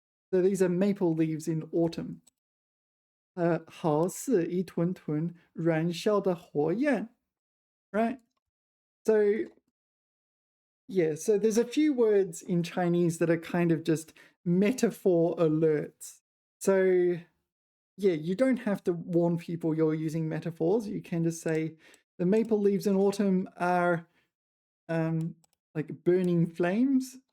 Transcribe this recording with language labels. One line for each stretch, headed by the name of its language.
English: So these are maple leaves in autumn.
Chinese: 好似一团团燃烧的火焰, right?
English: So yeah, so there's a few words in Chinese that are kind of just metaphor alerts. So yeah, you don't have to warn people you're using metaphors. You can just say the maple leaves in autumn are like burning flames.